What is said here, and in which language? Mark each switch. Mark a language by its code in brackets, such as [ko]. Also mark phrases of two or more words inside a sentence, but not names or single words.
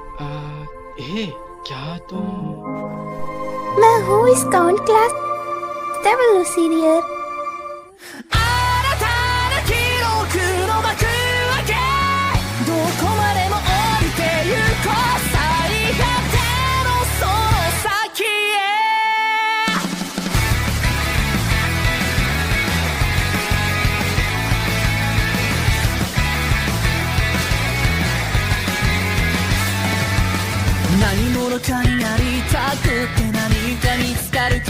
[hi] क्या तुम? मैं हूँ इस काउंट क्लास डबल सीरियर। [ja] 新たな記録の幕開けどこまでも降りてゆこう最果てのその先へ何者かになりたくて何か見つかる